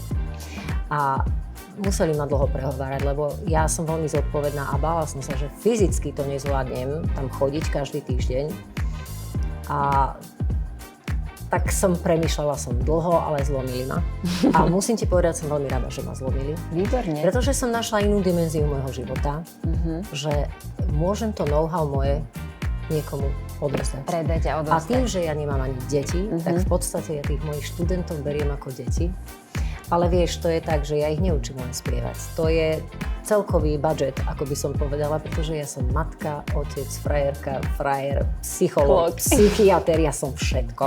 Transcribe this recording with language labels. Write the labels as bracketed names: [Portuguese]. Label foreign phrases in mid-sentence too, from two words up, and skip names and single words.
[Slovak] A museli ma dlho prehovárať, lebo ja som veľmi zodpovedná a bála som sa, že fyzicky to nezvládnem tam chodiť každý týždeň. A tak som premýšľala dlho, ale zlomili ma. A musím ti povedať, som veľmi rada, že ma zlomili. Výborne. Pretože som našla inú dimenziu môjho života, že môžem to know-how moje niekomu odovzdať. Predať a odovzdať. A tým, že ja nemám ani deti, tak v podstate ja tých mojich študentov beriem ako deti. Ale vieš, to je tak, že ja ich neučím len spievať. To je celkový budget, ako by som povedala, pretože ja som matka, otec, frajerka, frajer, psychológ, psychiater, ja som všetko.